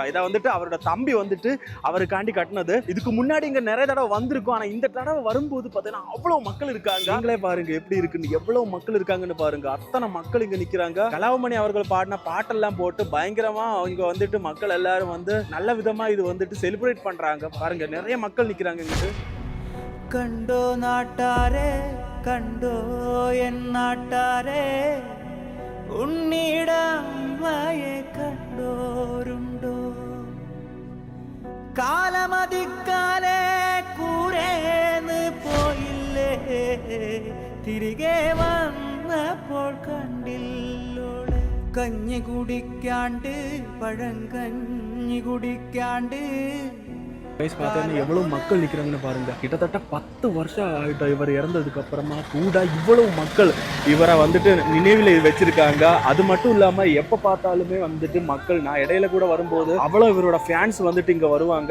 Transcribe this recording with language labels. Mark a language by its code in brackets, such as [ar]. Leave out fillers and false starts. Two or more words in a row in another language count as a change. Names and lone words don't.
[ta] இதை வந்துட்டு அவரோட தம்பி வந்துட்டு அவருக்காண்டி கட்டினது. இதுக்கு முன்னாடி இங்கே நிறைய தடவை வந்திருக்கும். ஆனால் இந்த தடவை வரும்போது பார்த்தீங்கன்னா அவ்வளோ மக்கள் இருக்காங்க. நீங்களே பாருங்க எப்படி இருக்குன்னு, எவ்வளோ மக்கள் இருக்காங்கன்னு பாருங்க. அத்தனை மக்கள் இங்கே நிற்கிறாங்க. கலாவமணி அவர்கள் பாடின பாட்டெல்லாம் போட்டு பயங்கரமா இங்க வந்துட்டு மக்கள் எல்லாரும் வந்து நல்ல விதமா இது வந்துட்டு செலிப்ரேட் பண்றாங்க. பாருங்க நிறைய மக்கள் நிற்கிறாங்க இங்கிட்டு. [ml] കണ്ടോ നാട്ടാരെ കണ്ടോ എൻ നാട്ടാരെ ഉണ്ണിടമ്മയെ കണ്ടോരുണ്ടോ കാലമതിക്കാലെ കൂരേന്ന് പോയില്ലേ തിരികെ വന്നപ്പോൾ കണ്ടില്ലോളെ കഞ്ഞി കുടിക്കാണ്ട് പഴങ്കഞ്ഞി കുടിക്കാണ്ട് [ta] பார்த்தீங்கன்னா எவ்வளவு மக்கள் நிற்கிறாங்கன்னு பாருங்க. கிட்டத்தட்ட 10 வருஷம் ஆகிட்டோம் இவர் இறந்ததுக்கு அப்புறமா கூட இவ்வளவு மக்கள் இவரை வந்துட்டு நினைவில் வச்சிருக்காங்க. அது மட்டும் இல்லாம எப்ப பார்த்தாலுமே வந்துட்டு மக்கள், நான் இடையில கூட வரும்போது அவ்வளவு இவரோட ஃபேன்ஸ் வந்துட்டு இங்க வருவாங்க.